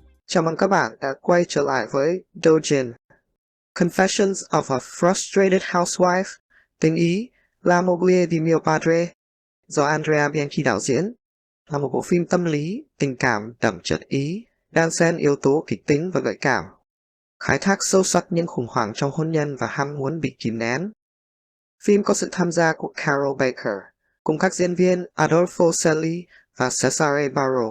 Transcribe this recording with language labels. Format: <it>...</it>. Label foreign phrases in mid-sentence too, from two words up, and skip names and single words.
<vi>Chào mừng các bạn đã quay trở lại với Dojin. Confessions of a Frustrated Housewife, tiếng Ý, La moglie di mio padre, do Andrea Bianchi đạo diễn, là một bộ phim tâm lý, tình cảm đậm chất Ý, đan xen yếu tố kịch tính và gợi cảm, khai thác sâu sắc những khủng hoảng trong hôn nhân và ham muốn bị kìm nén. Phim có sự tham gia của Carol Baker, cùng các diễn viên Adolfo Celi và Cesare Barro.</vi>